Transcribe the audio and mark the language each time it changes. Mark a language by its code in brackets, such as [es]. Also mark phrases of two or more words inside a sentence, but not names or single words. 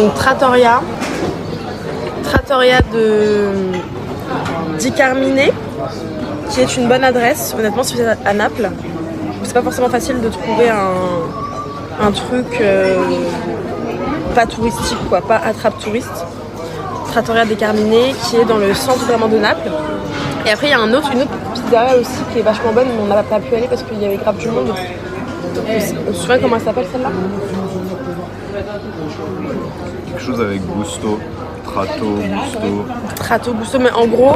[fr] Donc Trattoria di Carmine, qui est une bonne adresse. Honnêtement, si vous êtes à Naples, c'est pas forcément facile de trouver un truc pas touristique, quoi, pas attrape touriste. Trattoria di Carmine, qui est dans le centre vraiment de Naples. Et après, il y a une autre pizzeria aussi qui est vachement bonne, mais on n'a pas pu aller parce qu'il y avait grave du monde. On se souvient comment elle s'appelle celle-là? Quelque chose avec Gusto, Tratto Gusto, mais en gros,